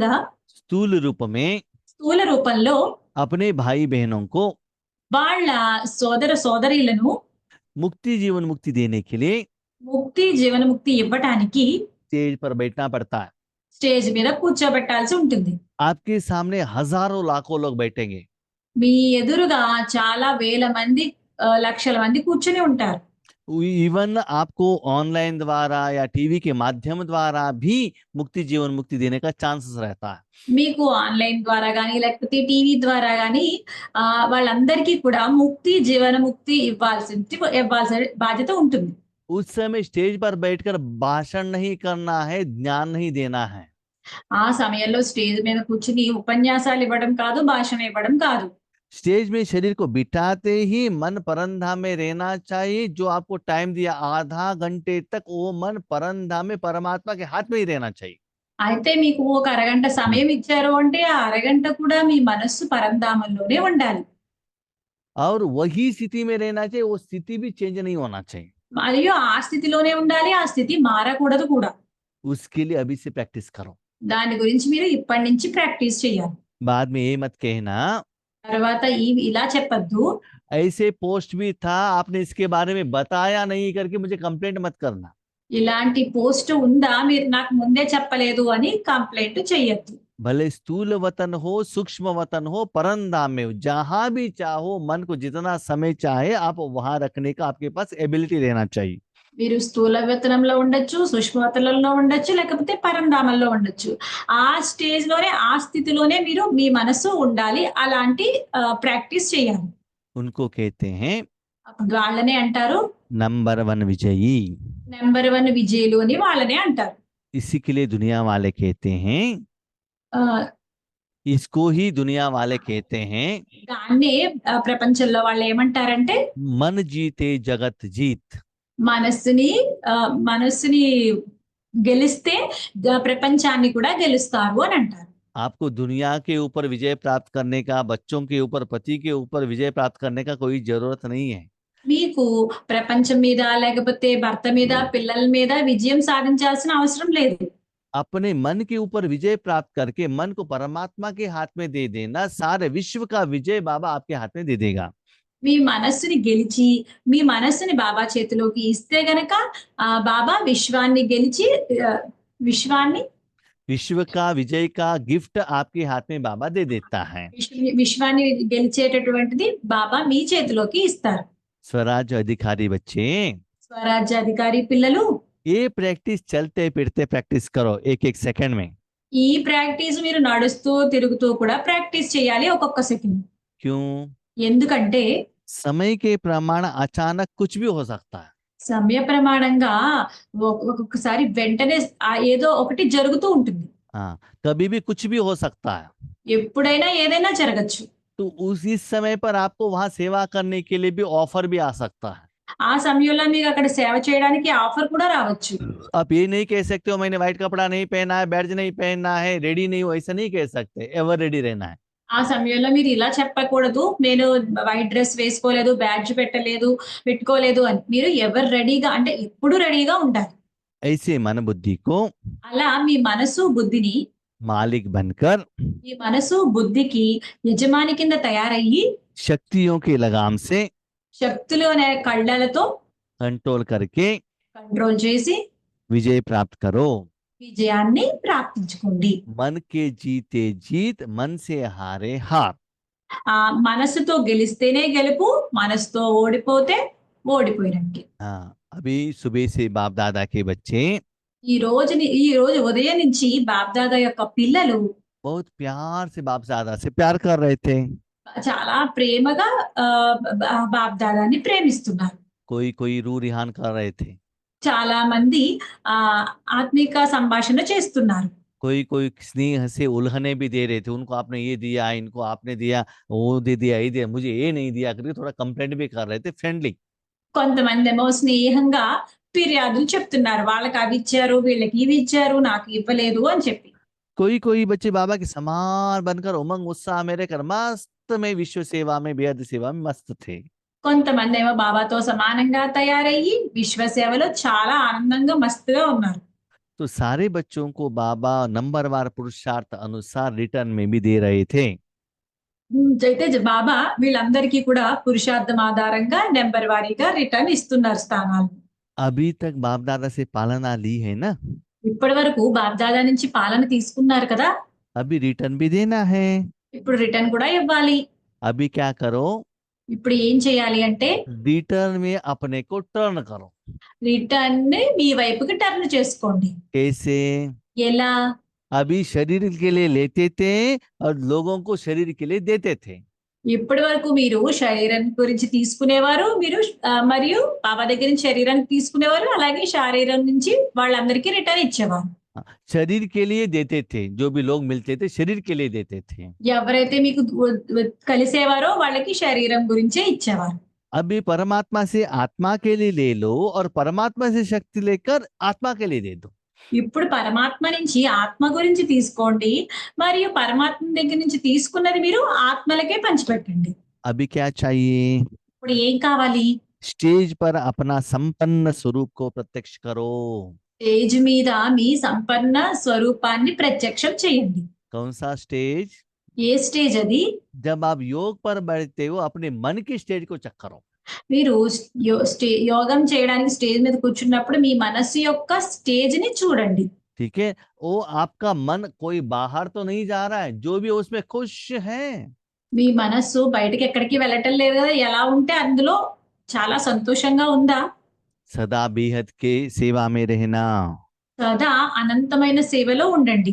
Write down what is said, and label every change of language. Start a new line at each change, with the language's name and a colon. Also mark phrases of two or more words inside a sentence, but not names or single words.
Hindi: स्थूल रूप में
Telugu: స్థూల రూపంలో
Hindi: अपने भाई बहनों को
Telugu: వాళ్ళ సోదర సోదరీలను
Hindi: मुक्ति जीवन मुक्ति देने के लिए
Telugu: ముక్తి జీవనముక్తి ఇవ్వటానికి
Hindi: स्टेज पर बैठना पड़ता है।
Telugu: స్టేజ్ మీద కూర్చోబెట్టాల్సి ఉంటుంది.
Hindi: आपके सामने हजारों लाखों लोग बैठेंगे।
Telugu: మీ ఎదురుగా చాలా వేల మంది లక్షల మంది కూర్చుని ఉంటారు.
Hindi: इवन आपको ऑनलाइन द्वारा या टीवी के माध्यम द्वारा भी मुक्ति जीवन मुक्ति देने का चांसेस रहता है।
Telugu: మీకు ఆన్లైన్ ద్వారా కానీ లేకపోతే టీవీ ద్వారా కానీ వాళ్ళందరికీ కూడా ముక్తి జీవనముక్తి ఇవ్వాల్సిన బాధ్యత ఉంటుంది.
Hindi: उस समय स्टेज पर बैठकर भाषण नहीं करना है, ज्ञान नहीं देना है।
Telugu: ఆ సమయంలో స్టేజ్ మీద కూర్చుని ఉపన్యాసాలు ఇవ్వడం కాదు, భాషణ ఇవ్వడం కాదు.
Hindi: स्टेज में शरीर को बिठाते ही मन परमधाम में रहना चाहिए। जो आपको टाइम दिया आधा घंटे तक, वो मन परमधाम में परमात्मा के हाथ में ही रहना चाहिए।
Telugu: అయితే మీకు ఒక అరగంట సమయం ఇచ్చారు అంటే, ఆ అరగంట కూడా మీ మనస్సు పరంధామంలోనే ఉండాలి.
Hindi: और वही स्थिति में रहना चाहिए, वो स्थिति भी चेंज नहीं होना चाहिए।
Telugu: మరియు ఆ స్థితిలోనే ఉండాలి. ఆ స్థితి మారకూడదు కూడా.
Hindi: उसके लिए अभी से प्रैक्टिस करो।
Telugu: దాని గురించి మీరు ఇప్పటి నుంచి ప్రాక్టీస్ చేయాలి.
Hindi: बाद में ये मत कहना
Telugu: తర్వాత ఇలా చెప్పొద్దు.
Hindi: ऐसे पोस्ट भी था, आपने इसके बारे में बताया नहीं करके मुझे कंप्लेंट मत करना।
Telugu: ఇలాంటి పోస్ట్ ఉందా, మీరు నాకు ముందే చెప్పలేదు అని కంప్లైంట్ చేయొద్దు.
Hindi: भले स्थूल वतन हो, सूक्ष्म वतन हो, परमधाम में हो, जहां भी चाहो, मन को जितना समय चाहे आप वहां रखने का आपके पास एबिलिटी रहना चाहिए।
Telugu: మీరు స్థూల వేతనంలో ఉండొచ్చు, సూక్ష్మ వేతనంలో ఉండొచ్చు, లేకపోతే పరంధామంలో ఉండొచ్చు. ఆ స్టేజ్ లోనే, ఆ స్థితిలోనే మీరు మీ మనసు ఉండాలి. అలాంటి ప్రాక్టీస్ చేయాలి.
Hindi: उनको कहते हैं
Telugu: అప్పుడు వాళ్ళనే అంటారు
Hindi: नंबर 1 विजयी।
Telugu: నెంబర్ 1 విజయులు అని వాళ్ళనే అంటారు.
Hindi: इसी के लिए दुनिया वाले कहते हैं, ఆ, इसको ही दुनिया वाले कहते हैं,
Telugu: దాన్నే ప్రపంచంలో వాళ్ళు ఏమంటారంటే
Hindi: मन जीते जगत जीत।
Telugu: మనస్సుని గెలిస్తే ప్రపంచాన్ని కూడా గెలుస్తారు అని అంటారు.
Hindi: आपको दुनिया के ऊपर विजय प्राप्त करने का, बच्चों के ऊपर, पति के ऊपर विजय प्राप्त करने का कोई जरूरत नहीं है।
Telugu: మీకు ప్రపంచం మీద, లేకపోతే భర్త మీద, పిల్లల మీద విజయం సాధించాల్సిన అవసరం లేదు.
Hindi: अपने मन के ऊपर विजय प्राप्त करके मन को परमात्मा के हाथ में दे देना, सारे विश्व का विजय बाबा आपके हाथ में दे देगा।
Telugu: మీ మనస్సుని గెలిచి, మీ మనస్సుని బాబా చేతిలోకి ఇస్తే గనక బాబా విశ్వాన్ని గెలిచి విశ్వాన్ని
Hindi: विश्व का विजय का गिफ्ट आपके हाथ में बाबा दे देता है।
Telugu: విశ్వాన్ని గెలిచేటటువంటిది బాబా మీ చేతిలోకి ఇస్తారు.
Hindi: स्वराज अधिकारी बच्चे,
Telugu: స్వరాజ్యాధికారి పిల్లలు,
Hindi: ये प्रैक्टिस चलते फिरते प्रैक्टिस करो, एक एक सेकंड में।
Telugu: ఈ ప్రాక్టీస్ మీరు నడుస్తూ తిరుగుతూ కూడా ప్రాక్టీస్ చేయాలి ఒక్కొక్క సెకండ్.
Hindi: क्यों?
Telugu: ఎందుకంటే
Hindi: समय के प्रमाण अचानक कुछ भी हो सकता है।
Telugu: సమయ ప్రమాణంగా ఒక్కొక్కసారి వెంటనే ఏదో ఒకటి జరుగుతూ ఉంటుంది.
Hindi: हाँ, कभी भी कुछ भी हो सकता है।
Telugu: ఎప్పుడైనా ఏదైనా జరగచ్చు.
Hindi: तो उसी समय पर आपको वहां सेवा करने के लिए भी ऑफर भी आ सकता है।
Telugu: ఆ సమయంలో మీకు అక్కడ సేవ చేయడానికి ఆఫర్ కూడా రావచ్చు.
Hindi: आप ये नहीं कह सकते हो मैंने व्हाइट कपड़ा नहीं पहना है, बैड्ज नहीं पहनना है, रेडी नहीं हो, ऐसा नहीं कह सकते।
English: ever ready
Hindi: रहना है।
Telugu: ఆ సమయంలో మీరు ఇలా చెప్పకూడదు, నేను
English: white dress
Telugu: వేసుకోలేదు, బ్యాడ్జ్ పెట్టుకోలేదు అని. మీరు ఎవరు రెడీగా అంటే ఎప్పుడు రెడీగా ఉండాలి.
Hindi: ऐसे मन बुद्धि को
Telugu: అలా మీ మనసు బుద్ధిని,
Hindi: मालिक बनकर
Telugu: మీ మనసు బుద్ధికి యజమాని కింద తయారయ్యి
Hindi: शक्तियों के लगाम से
Telugu: శక్తులు అనే కళ్ళలతో
Hindi: कंट्रोल करके
Telugu: కంట్రోల్ చేసి
Hindi: विजय प्राप्त करो।
Telugu: విజయాన్ని ప్రాప్తించుకోండి.
Hindi: मन के जीते जीत, मन से हारे हार।
Telugu: ఆ మనసుతో గెలిస్తేనే గెలుపు, మనసుతో ఓడిపోతే ఓడిపోయినట్టే.
Hindi: हाँ, अभी सुबह से बाप दादा के बच्चे
Telugu: ఈ రోజు ఉదయం నుంచి బాప్దాదా యొక్క పిల్లలు
Hindi: बहुत प्यार से बाप दादा से प्यार कर रहे थे।
Telugu: చాలా ప్రేమగా బాప్దాదాని ప్రేమిస్తున్నారు.
Hindi: कोई रू रिहान कर रहे थे।
Telugu: చాలా మంది ఆత్మిక సంభాషణ చేస్తున్నారు.
Hindi: कोई स्नेह से उल्हने भी दे रहे थे। उनको आपने ये दिया, इनको आपने दिया, वो दे दिया, ये दिया, मुझे ये नहीं दिया करके थोड़ा कंप्लेंट भी कर रहे थे, फ्रेंडली।
Telugu: కొంతమంది ఏమో స్నేహంగా ఫిర్యాదులు చెప్తున్నారు. వాళ్ళకి అవి ఇచ్చారు, వీళ్ళకి ఇవి ఇచ్చారు, నాకు ఇవ్వలేదు అని చెప్పి.
Hindi: कोई बच्चे बाबा के समान बनकर उमंग उत्साह में रहकर मस्त में विश्व सेवा में, बेहद सेवा में मस्त थे।
Telugu: కొంతమంది ఏమో బాబాతో సమానంగా తయారయ్యి విశ్వ సేవలో చాలా ఆనందంగా మస్తుగా ఉన్నారు.
Hindi: तो सारे बच्चों को बाबा नंबरवार पुरुषार्थ अनुसार रिटर्न में भी दे रहे थे।
Telugu: అయితే బాబా వీళ్ళందరికీ కూడా పురుషార్థం ఆధారంగా నెంబర్ వారీగా రిటర్న్ ఇస్తున్నారు స్థానాలు.
Hindi: अभी तक बाप दादा से पालना ली है ना,
Telugu: ఇప్పటి వరకు బాప్దాదా నుంచి పాలన తీసుకున్నారు కదా,
Hindi: अभी रिटर्न भी देना है।
Telugu: ఇప్పుడు రిటర్న్ కూడా ఇవ్వాలి.
Hindi: अभी क्या करो,
Telugu: ఇప్పుడు ఏం చేయాలి అంటే
Hindi: रिटर्न में अपने को टर्न करो।
Telugu: రిటర్న్ ని మీ వైపుకి టర్న్ చేసుకోండి.
Hindi: कैसे?
Telugu: ఎలా?
Hindi: अभी शरीर के लिए लेते थे और लोगों को शरीर के लिए देते थे।
Telugu: ఇప్పటి వరకు మీరు శరీరం గురించి తీసుకునేవారు. మీరు మరియు బాబా దగ్గర నుంచి శరీరాన్ని తీసుకునేవారు. అలాగే శరీరం నుంచి వాళ్ళందరికీ రిటర్న్ ఇచ్చేవారు.
Hindi: शरीर के लिए देते थे, जो भी लोग मिलते थे शरीर के लिए देते थे।
Telugu: ఎవరైతే మీకు కలిసేవారో వాళ్ళకి శరీరం గురించే ఇచ్చేవారు.
Hindi: अभी परमात्मा से आत्मा के लिए ले लो और परमात्मा से शक्ति लेकर आत्मा के लिए दे दो।
Telugu: ఇప్పుడు పరమాత్మ నుంచి ఆత్మ గురించి తీసుకోండి. మరియు పరమాత్మ దగ్గర నుంచి తీసుకున్నది మీరు ఆత్మలకే పంచిపెట్టండి.
Hindi: अभी क्या चाहिए?
Telugu: ఇప్పుడు ఏం కావాలి?
Hindi: स्टेज पर अपना संपन्न स्वरूप को प्रत्यक्ष करो।
Telugu: స్టేజ్ మీద మీ సంపన్న స్వరూపాన్ని ప్రత్యక్షం చేయండి.
Hindi: कौन सा स्टेज?
Telugu: ఏ స్టేజ్ అది?
Hindi: जब आप योग पर बैठते हो अपने मन की स्टेज को चेक करो।
Telugu: మీరు యోగం చేయడానికి స్టేజ్ మీద కూర్చున్నప్పుడు మీ మనస్సు యొక్క స్టేజ్ ని చూడండి.
Hindi: ठीक है, वो आपका मन कोई बाहर तो नहीं जा रहा है, जो भी उसमें खुश है।
Telugu: మీ మనస్సు బయటకి ఎక్కడికి వెళ్ళటం లేదు కదా, ఎలా ఉంటే అందులో చాలా సంతోషంగా ఉందా?
Hindi: सदा बेहद के सेवा में रहना,
Telugu: సదా అనంతమైన సేవలో ఉండండి.